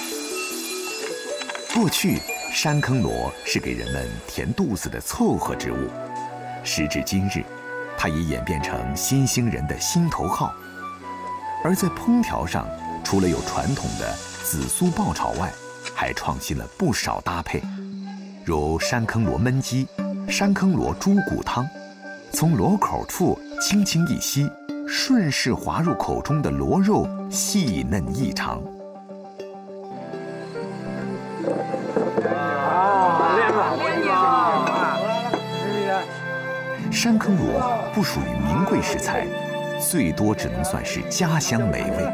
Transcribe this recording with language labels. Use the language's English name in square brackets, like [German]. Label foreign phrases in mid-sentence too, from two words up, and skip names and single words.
[Chinese] 過去，山坑螺是給人們填肚子的湊合之物，時至今日，它已演變成新興人的心頭好。而在烹調上，除了有傳統的紫蘇爆炒外，還創新了不少搭配，如山坑螺焖雞、山坑螺豬骨湯，從螺口處輕輕一吸， 顺势滑入口中的螺肉细嫩异常。山坑螺不属于名贵食材，最多只能算是家乡美味。